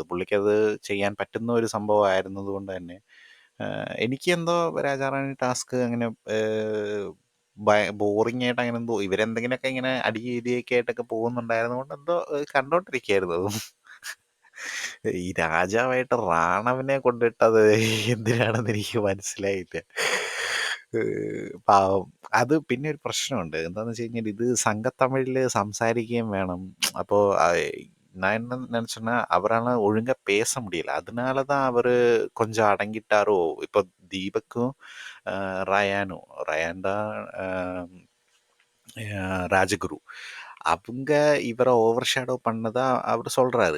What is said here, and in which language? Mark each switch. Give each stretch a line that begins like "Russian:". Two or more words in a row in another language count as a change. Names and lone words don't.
Malayalam: പുള്ളിക്കത് ചെയ്യാൻ പറ്റുന്ന ഒരു സംഭവം ആയിരുന്നത് കൊണ്ട് തന്നെ എനിക്ക് എന്തോ രാജാറാണി ടാസ്ക് അങ്ങനെ ബോറിംഗ് ആയിട്ട് അങ്ങനെ എന്തോ, ഇവരെന്തെങ്കിലുമൊക്കെ ഇങ്ങനെ അടി ഇടിയൊക്കെ ആയിട്ടൊക്കെ പോകുന്നുണ്ടായിരുന്നത് കൊണ്ട് എന്തോ കണ്ടോണ്ടിരിക്കുകയായിരുന്നു അതും. ഈ രാജാവായിട്ട് റാണവനെ കൊണ്ടിട്ടത് എന്തിനാണെന്ന് എനിക്ക് മനസ്സിലായില്ല. പാവം. അത് പിന്നെ ഒരു പ്രശ്നമുണ്ട്, എന്താണെന്ന് വെച്ച് കഴിഞ്ഞാൽ ഇത് സംഘത്തമിഴിൽ സംസാരിക്കുകയും വേണം.
Tamil: അപ്പോൾ நான் என்ன நினச்சேன்னா, அவரால ஒழுங்கா பேச முடியல. அதனால தான் அவரு கொஞ்சம் அடங்கிட்டாரோ. இப்போ தீபக்கும் ரயானும், ரயான் தான் ராஜகுரு, அவங்க இவரை ஓவர் ஷேடோ பண்ணதா அவர் சொல்றாரு.